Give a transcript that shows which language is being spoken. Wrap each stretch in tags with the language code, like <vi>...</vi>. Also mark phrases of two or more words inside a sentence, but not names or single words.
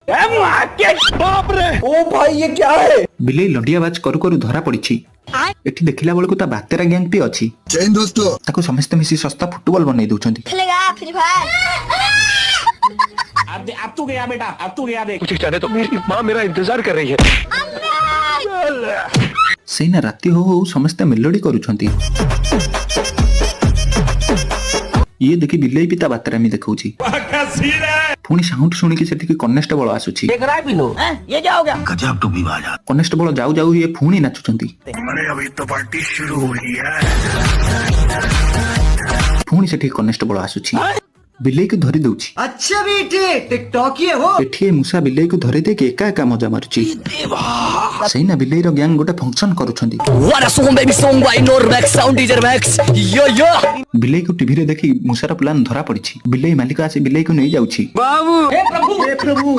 <hi>बाप रे, ओ भाई ये क्या है?</hi> <or>ବିଲେଇ ଲଣ୍ଡିଆବାଜ କରୁ କରୁ ଧରା ପଡିଛି। ଏଠି ଦେଖିଲା ବେଳକୁ ତା ବାତେରା ଗ୍ୟାଙ୍ଗ ବି ଅଛି। ତାକୁ ସମସ୍ତେ ମିଶି ଶସ୍ତା ଫୁଟବଲ ବନେଇ ଦଉଛନ୍ତି।</or> <hi>खेलेगा फ्री फायर। अब तू गया बेटा, अब तू गया देख। कुछ जाने तो मेरी माँ मेरा इंतजार कर रही है।</hi> <or>ସେଇନା ରାତି ହଉ ହଉ ସମସ୍ତେ ମେଲୋଡି କରୁଛନ୍ତି। ଇଏ ଦେଖି ବିଲେଇ ବି ତା ବାତେରାମି ଦେଖଉଛି। ପୁଣି ସାଉଣ୍ଡ ଶୁଣିକି ସେଠିକି କନେଷ୍ଟବଳ ଆସୁଛି।</or> <hi>देख रहा है बिनो? ये क्या हो गया?</hi> <or>କନେଷ୍ଟବଳ ଯାଉ ଯାଉ ଇଏ ପୁଣି ନାଚୁଛନ୍ତି। ପୁଣି ସେଠିକି କନେଷ୍ଟବଳ ଆସୁଛି। ବିଲେଇକୁ ଧରି ଦଉଛି।</or> <hi>अच्छा बेटे टिकटॉक ये हो।</hi> <or>ଏଠି ଏ ମୂଷା ବିଲେଇକୁ ଧରି ଦେଇକି ଏକା ଏକା ମଜା ମାରୁଛି। ସେଇନା ବିଲେଇର ଗ୍ୟାଙ୍ଗ ଗୋଟେ ଫଙ୍କସନ କରୁଛନ୍ତି।</or> <en>What a song baby song by Normax Sound DJ Max. Yo yo.</en> <or>ବିଲେଇକୁ ଟିଭିରେ ଦେଖି ମୂଷାର ପ୍ଲାନ ଧରା ପଡିଛି। ବିଲେଇ ମାଲିକ ଆସି ବିଲେଇକୁ ନେଇ ଯାଉଛି।</or> <hi>हे प्रभु</hi>